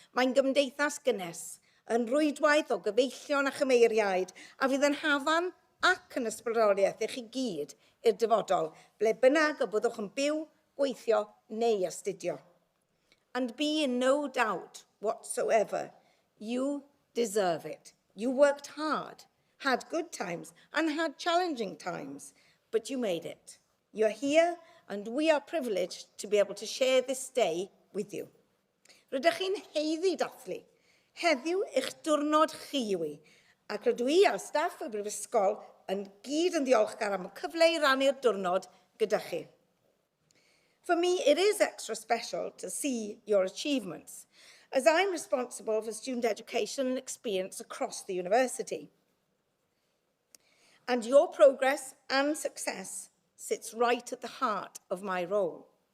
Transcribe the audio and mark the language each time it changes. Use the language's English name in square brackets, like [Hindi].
[Welsh] Mae'n gymdeithas gynnes, yn rwydwaith o gyfeillion a chymeiriaid, a fydd yn hafan ac yn ysbrydoliaeth I chi gyd i'r dyfodol, ble bynnag y byddwch yn byw, gweithio neu astudio. [English] And be in no doubt whatsoever, you deserve it. You worked hard, had good times, and had challenging times, but you made it. You're here, and we are privileged to be able to share this day with you. [Welsh] Rydych chi'n heiddi dathlu, Heddiw, eich diwrnod chi yw i, ac rydw i a staff y brifysgol yn gyd yn ddiolchgar am y cyfle i rannu'r diwrnod gyda chi. [English] For me, it is extra special to see your achievements, as I'm responsible for student education and experience across the university. And your progress and success sits right at the heart of my role.